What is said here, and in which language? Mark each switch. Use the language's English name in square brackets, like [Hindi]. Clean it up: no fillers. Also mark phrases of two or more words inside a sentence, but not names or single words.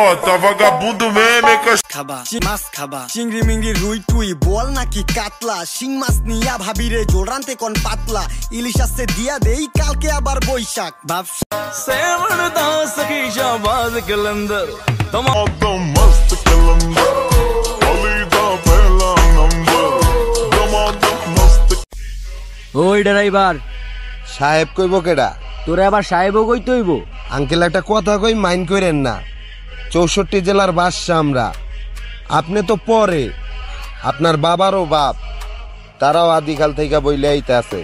[Portuguese] tá vagabundo mesmo, hein, [Bangla] খাবা মাছ খাবা চিংড়ি মিংড়ি রুই টুই বল নাকি কাতলা শিং মাছ নিয়া ভাবিরে জোড়ান্তে কোন পাতলা ইলিশ আসছে দিয়া দেই কালকে আবার বৈশাখ ভাব [Punjabi] ਸੇਵਣ ਦਾ ਸਖੀ ਸ਼ਾਬਾਜ਼ ਕਲੰਦਰ ਤੋ ਮਸਤ ਕਲੰਦਰ ਅਲੀ ਦਾ ਪਹਿਲਾ ਨੰਬਰ ਦਮਾਦਮ ਮਸਤ। [Bangla] ওই ড্রাইভার সাহেব কইব কেডা? তোরে আবার সাহেবও কইতে হইব? আঙ্কেল একটা কথা কই, মাইন্ড করেন না। 64 জেলার বাদশা আমরা, আপনি তো পরে, আপনার বাবারও বাপ, তারাও আদিকাল থেকে বইলে আইতে আছে।